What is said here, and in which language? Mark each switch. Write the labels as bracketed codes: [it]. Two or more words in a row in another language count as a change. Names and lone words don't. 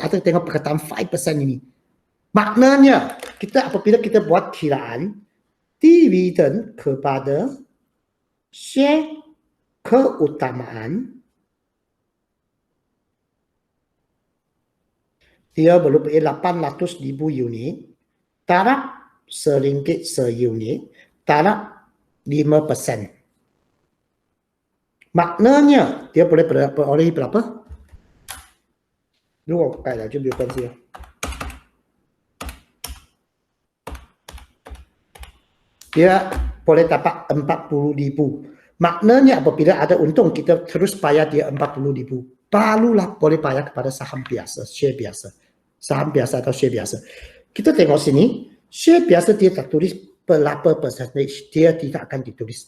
[ms] Ada tengok perkataan 5% ini. Maknanya, apabila kita buat kiraan dividen kepada share keutamaan, dia merupakan 800,000 unit, taraf RM1 seunit, taraf 5%. Maknanya dia boleh beroleh berapa? [zh] 如果改了就没有关系了。 [ms] Dia boleh dapat 40,000. Maknanya apabila ada untung kita terus bayar dia 40,000. Barulah boleh bayar kepada saham biasa, share biasa. Saham biasa atau share biasa. Kita tengok sini, share biasa dia tak tulis berapa percentage, dia tidak akan ditulis.